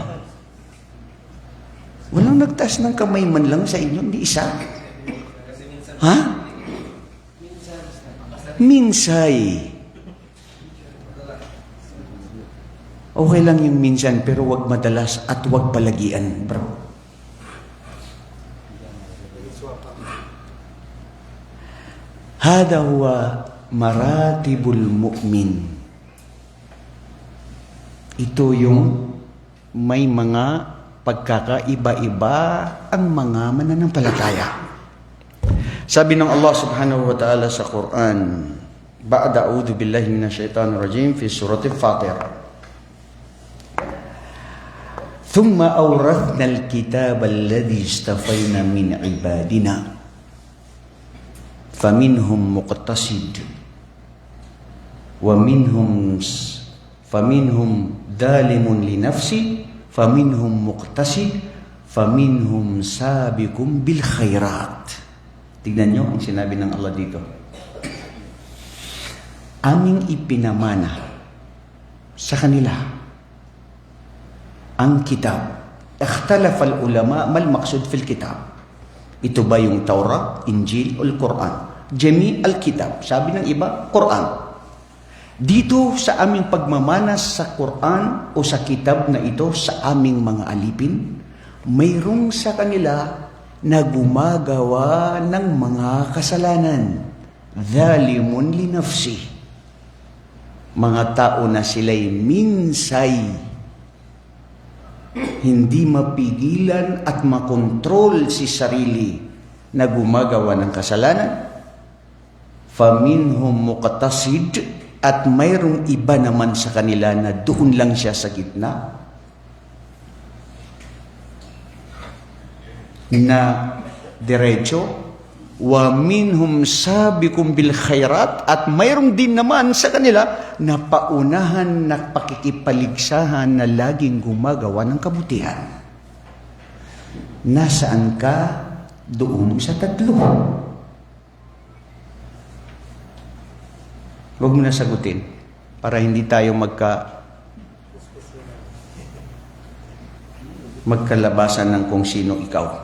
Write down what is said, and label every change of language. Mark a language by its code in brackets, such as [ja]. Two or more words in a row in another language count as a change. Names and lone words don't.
[tl] Walang nagtaas ng kamay man lang sa inyo, hindi isa. Ha? Minsay. Okay lang yung minsan, pero wag madalas at wag palagian, bro. [ar] هذا هو مراتب المؤمن. [tl] Ito yung may mga pagkakaiba-iba ang mga mananampalataya. Sabi ng Allah [ar] سبحانه وتعالى [tl] sa Quran, [ar] بعد أعوذ بالله من الشيطان الرجيم في سورة فاطر. ثم أورثنا الكتاب الذي اصطفينا من عبادنا فمنهم مقتصد فمنهم ظالم لنفسه فمنهم مقتصد فمنهم سابق بالخيرات. [tl] Tignan nyo ang sinabi ng Allah dito. Aming ipinamana sa kanila ang kitab. [ar] اختلف العلماء ما المقصود في الكتاب. [tl] Ito ba yung Taurat, Injil, o Quran? [ar] جميع الكتاب. [tl] Sabi ng iba, Quran. Dito sa aming pagmamanas sa Quran o sa kitab na ito sa aming mga alipin, mayroong sa kanila na gumagawa ng mga kasalanan. [ar] ظالم لنفسي. [tl] Mga tao na sila'y minsay, hindi mapigilan at makontrol si sarili na gumagawa ng kasalanan. [ar] فمنهم مقتصد, [tl] at mayroong iba naman sa kanila na doon lang siya sa gitna na diretso. [ar] ومنهم سابق بالخيرات, [tl] at mayroong din naman sa kanila na paunahan na pakikipaligsahan na laging gumagawa ng kabutihan. Nasaan ka doon sa tatlo? Huwag mo na sagutin para hindi tayo magkalabasan ng kung sino ikaw.